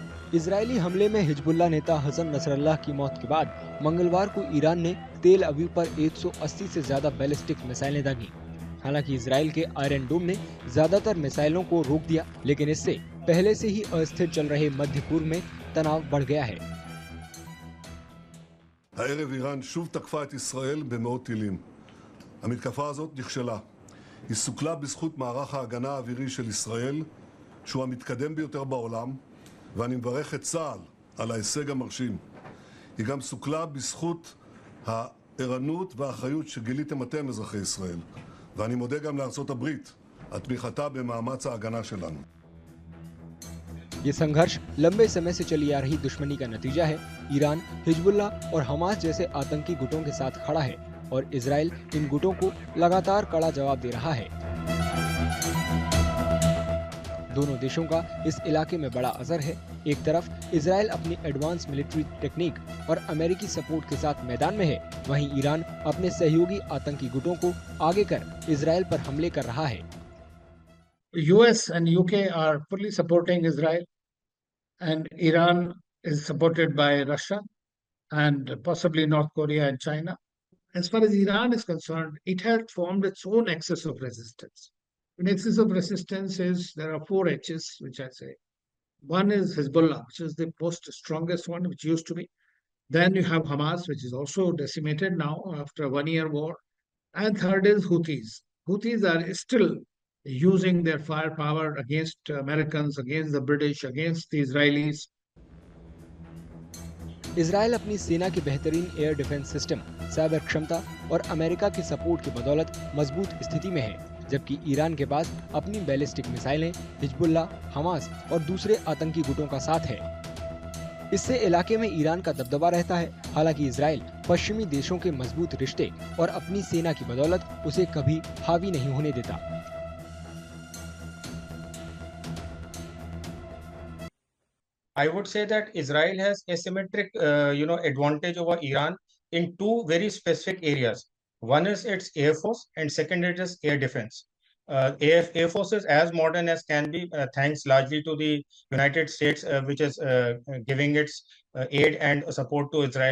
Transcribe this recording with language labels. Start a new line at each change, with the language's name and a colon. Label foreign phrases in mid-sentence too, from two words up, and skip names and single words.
Hindi: इजरायली हमले में हिजबुल्लाह नेता हसन नसरल्लाह की मौत के बाद मंगलवार को ईरान ने तेल अवीव पर 180 से ज्यादा बैलिस्टिक मिसाइलें दागी। हालांकि इजरायल के आयरन डोम ने ज्यादातर मिसाइलों को रोक दिया, लेकिन इससे पहले से ही अस्थिर चल रहे मध्य पूर्व में तनाव बढ़ गया है।
Hebrew: הערב איראן שוב תקפה את ישראל במאות טילים. המתקפה הזאת נכשלה. היא סוכלה בזכות מערך ההגנה האווירי של ישראל, שהוא המתקדם ביותר בעולם, ואני מברך את צה"ל על ההישג המרשים. היא גם סוכלה בזכות הערנות והאחריות שגיליתם אתם, אזרחי ישראל. ואני מודה גם לארצות הברית על תמיכתה במאמץ ההגנה שלנו.
Hindi: ये संघर्ष लंबे समय से चली आ रही दुश्मनी का नतीजा है। ईरान हिजबुल्लाह और हमास जैसे आतंकी गुटों के साथ खड़ा है और इजरायल इन गुटों को लगातार कड़ा जवाब दे रहा है। दोनों देशों का इस इलाके में बड़ा असर है। एक तरफ इजरायल अपनी
English: advance military technique
Hindi: और अमेरिकी सपोर्ट के साथ मैदान में है, वहीं ईरान अपने सहयोगी आतंकी गुटों को आगे कर इजरायल पर हमले कर रहा है।
English: US and UK are fully supporting Israel, and Iran is supported by Russia and possibly North Korea and China. As far as Iran is concerned, it has formed its own axis of resistance. An axis of resistance is, there are four H's, which I say. One is Hezbollah, which is the most strongest one, which used to be. Then you have Hamas, which is also decimated now after a 1-year war. And third is Houthis. Houthis are still using their firepower against Americans, against the British, against the Israelis.
Hindi: इजरायल अपनी सेना की बेहतरीन
English: air defense system,
Hindi: साइबर क्षमता और अमेरिका के सपोर्ट की बदौलत मजबूत स्थिति में है, जबकि ईरान के पास अपनी बैलिस्टिक मिसाइलें, हिजबुल्लाह, हमास और दूसरे आतंकी गुटों का साथ है। इससे इलाके में ईरान का दबदबा रहता है। हालांकि इजरायल पश्चिमी देशों के मजबूत रिश्ते और अपनी सेना की बदौलत उसे कभी हावी नहीं होने देता।
English: I would say that Israel has asymmetric, advantage over Iran in two very specific areas. One is its air force, and second it is air defense. Air force is as modern as can be, thanks largely to the United States, which is giving its aid and support to Israel.